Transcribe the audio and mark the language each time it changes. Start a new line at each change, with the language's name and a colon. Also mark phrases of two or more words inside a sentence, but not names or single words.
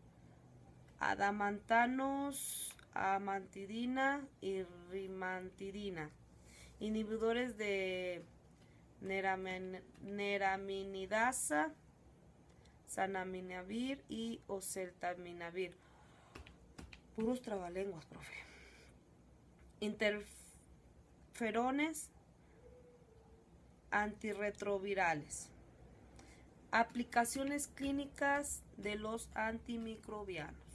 Spanish: adamantanos, amantidina y rimantidina, inhibidores de neraminidasa, sanaminavir y oseltaminavir. Puros trabalenguas, profe. Interferones antirretrovirales. Aplicaciones clínicas de los antimicrobianos.